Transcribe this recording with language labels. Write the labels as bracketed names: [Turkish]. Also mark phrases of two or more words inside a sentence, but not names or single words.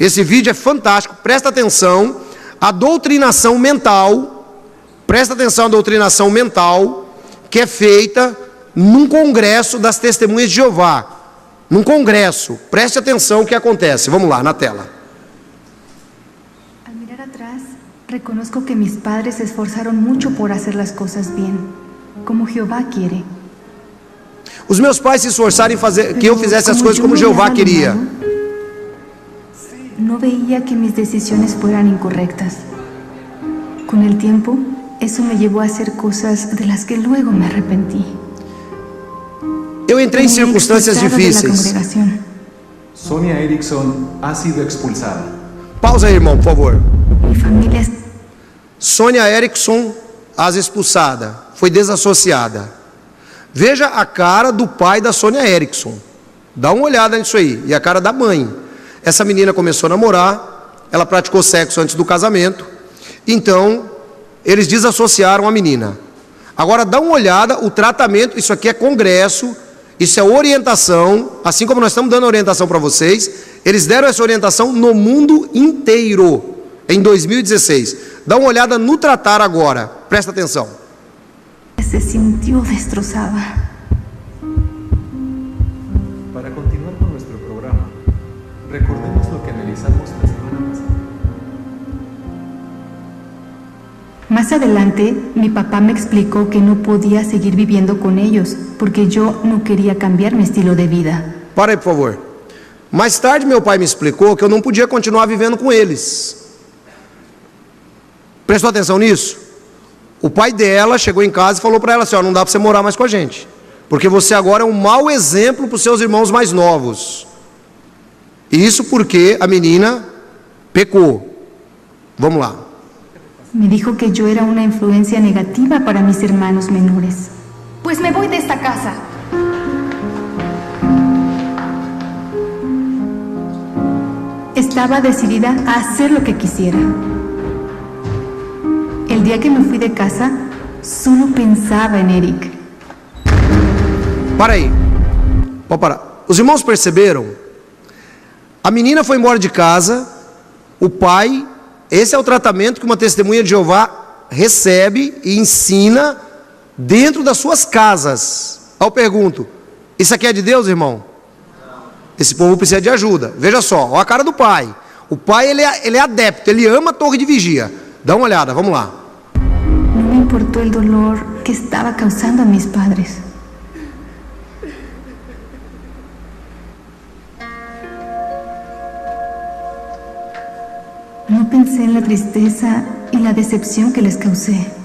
[Portuguese] Esse vídeo é fantástico, presta atenção. A doutrinação mental, presta atenção à doutrinação mental que é feita num congresso das Testemunhas de Jeová. Num congresso, preste atenção o que acontece. Vamos lá, na tela. [Spanish] Al mirar atrás, reconozco que mis padres se esforzaron mucho por hacer las cosas bien, como Jehová quiere. [Portuguese] Os meus pais se esforçaram em fazer que eu fizesse as coisas como Jeová queria. [Spanish] No veía que mis decisiones fueran incorrectas. Con el tiempo, eso me llevó a hacer cosas de las que luego me arrepentí. [Portuguese] Eu entrei em circunstâncias difíceis. [Spanish] Sonia Erickson ha sido expulsada. [Portuguese] Pausa aí, irmão, por favor. [Spanish] Mi familia [Portuguese] Sonia Erickson, as expulsada, foi desassociada. Veja a cara do pai da Sonia Erickson. Dá uma olhada nisso aí. E a cara da mãe. Essa menina começou a namorar, ela praticou sexo antes do casamento, então eles desassociaram a menina. Agora dá uma olhada, o tratamento, isso aqui é congresso, isso é orientação, assim como nós estamos dando orientação para vocês, eles deram essa orientação no mundo inteiro, em 2016. Dá uma olhada no tratar agora, presta atenção. [Spanish] se sintió destrozada. Para continuar con nuestro programa, recordemos lo que analizamos la semana pasada. Más adelante, mi papá me explicó que no podía seguir viviendo con ellos, porque yo no quería cambiar mi estilo de vida. [Portuguese] Para aí, por favor. Mais tarde, meu pai me explicou que eu não podia continuar vivendo com eles. Prestou atenção nisso? O pai dela chegou em casa e falou para ela assim, ó, não dá para você morar mais com a gente, porque você agora é um mau exemplo para os seus irmãos mais novos. Isso porque a menina pecou. Vamos lá. [Spanish] Me dijo que yo era una influencia negativa para mis hermanos menores. Pues me voy de esta casa. Estaba decidida a hacer lo que quisiera. El día que me fui de casa, solo pensaba en Eric. [Portuguese] Para aí. Pode parar. Os irmãos perceberam? A menina foi embora de casa, o pai... Esse é o tratamento que uma testemunha de Jeová recebe e ensina dentro das suas casas. Aí eu pergunto, isso aqui é de Deus, irmão? Esse povo precisa de ajuda. Veja só, olha a cara do pai. O pai, ele é adepto, ele ama a torre de vigia. Dá uma olhada, vamos lá. [Spanish] No me importó el dolor que estaba causando a mis padres. No pensé en la tristeza y la decepción que les causé.